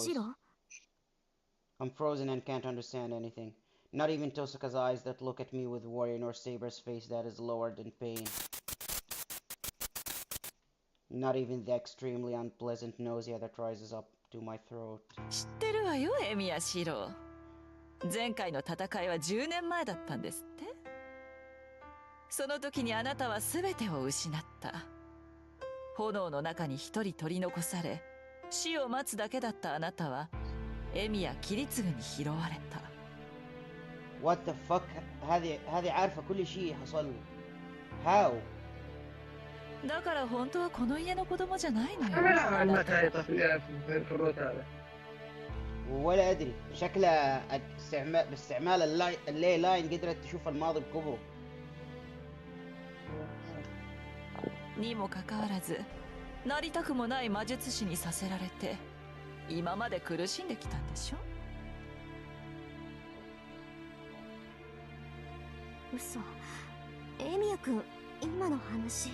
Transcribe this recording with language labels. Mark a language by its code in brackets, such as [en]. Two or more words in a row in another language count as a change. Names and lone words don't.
[ja] シロ [en] I'm frozen and can't understand anything. Not even Tosaka's eyes that look at me with worry, nor Saber's face that is lowered in pain. Not even the extremely unpleasant nausea that rises up to my throat. [ja] 知ってるわよエミヤシロ。前回の戦いは10年前だったんですって。その時にあなたは全てを失った。炎の中に一人取り残され死を待つだけだったあなたはエミヤキリツグに拾われた。 [en] What the fuck? [ar] هذه عارفة كل شيء حصل له. [en] How? [ja] だから本当はこの家の子供じゃないのよ。 [ar] أنا علمت هاي طفلة في الروت هذا. ولا أدري شكلها باستعمال اللي لاين قدرت تشوف الماضي بكبره. [ja] にもかかわらずなりたくもない魔術師にさせられて今まで苦しんできたんでしょ。嘘。エミヤ君今の話。